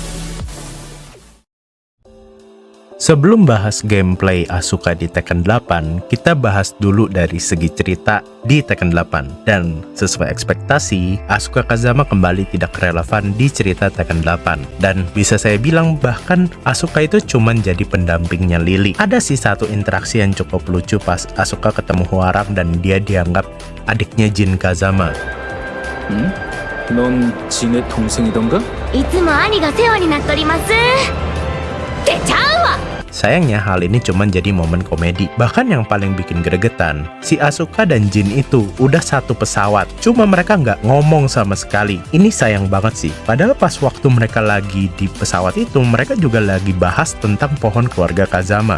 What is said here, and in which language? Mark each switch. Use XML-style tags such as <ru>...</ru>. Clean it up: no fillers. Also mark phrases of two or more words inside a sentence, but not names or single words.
<id>Sebelum bahas gameplay Asuka di Tekken 8, kita bahas dulu dari segi cerita di Tekken 8. Dan sesuai ekspektasi, Asuka Kazama kembali tidak relevan di cerita Tekken 8. Dan bisa saya bilang bahkan Asuka itu cuman jadi pendampingnya Lily. Ada sih satu interaksi yang cukup lucu pas Asuka ketemu Hwoarang dan dia dianggap adiknya Jin Kazama.</id> <ko>넌 진의 동생이던가?</ko> <ja>いつも兄が世話になっとります。ってちゃうわ。</ja> <id>Sayangnya hal ini cuma jadi momen komedi. Bahkan yang paling bikin gregetan, si Asuka dan Jin itu udah satu pesawat, cuma mereka nggak ngomong sama sekali. Ini sayang banget sih. Padahal pas waktu mereka lagi di pesawat itu, mereka juga lagi bahas tentang pohon keluarga Kazama.</id>